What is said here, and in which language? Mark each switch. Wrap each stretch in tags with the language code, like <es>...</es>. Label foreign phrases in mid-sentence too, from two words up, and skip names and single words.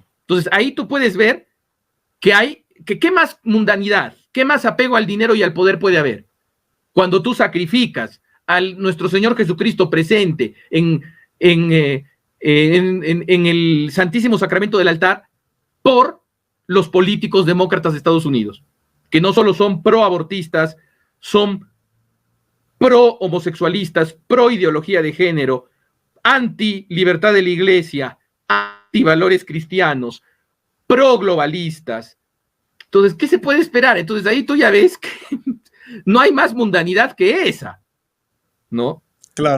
<es>Entonces ahí tú puedes ver que qué más mundanidad, qué más apego al dinero y al poder puede haber cuando tú sacrificas a nuestro Señor Jesucristo presente en el Santísimo Sacramento del altar por los políticos demócratas de Estados Unidos, que no solo son pro-abortistas, son pro-homosexualistas, pro-ideología de género, anti-libertad de la Iglesia, anti-valores cristianos, pro-globalistas. Entonces, ¿qué se puede esperar? Entonces, ahí tú ya ves que no hay más mundanidad que esa, ¿no? Claro.</es>